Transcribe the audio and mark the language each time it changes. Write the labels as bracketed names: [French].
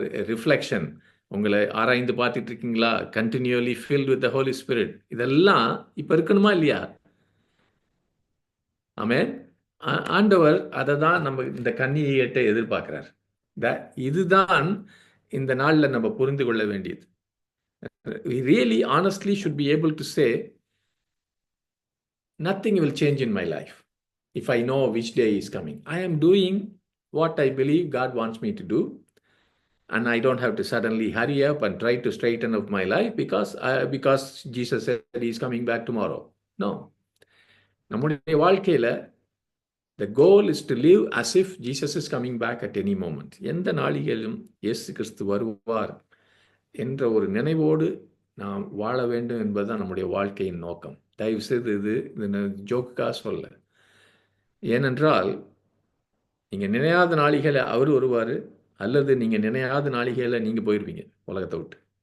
[English] reflection, [Tamil] உங்களை ஆராய்ந்து பார்த்துட்டு இருக்கீங்களா? [English] Continually filled with the Holy Spirit. [Tamil] இதெல்லாம் இப்ப இருக்கணுமா இல்லையா? ஆமென். ஆண்டவர் அதை தான் நம்ம இந்த கன்னிகையிட்ட எதிர்பார்க்கிறார். இதுதான் இந்த நாள்ல நம்ம புரிந்து கொள்ள வேண்டியது. [English] We really honestly should be able to say, nothing will change in my life if I know which day is coming. I am doing what I believe God wants me to do, and I don't have to suddenly hurry up and try to straighten up my life because Jesus said he is coming back tomorrow. No. [Tamil] நம்முடைய வாழ்க்கையில [English] the goal is to live as if Jesus is coming back at any moment. [Tamil] எந்த நாளிலும் இயேசு கிறிஸ்து வருவார் என்ற ஒரு நினைவோடு நாம் வாழ வேண்டும் என்பதுதான் நம்முடைய வாழ்க்கையின் நோக்கம். தயவு செய்து இது ஜோக்குக்காக சொல்ல. ஏனென்றால் நீங்க நினையாத நாளிகளை அவர் வருவார், அல்லது நீங்க நினையாத நாளிகளை நீங்க போயிருவீங்க உலகத்தை விட்டு.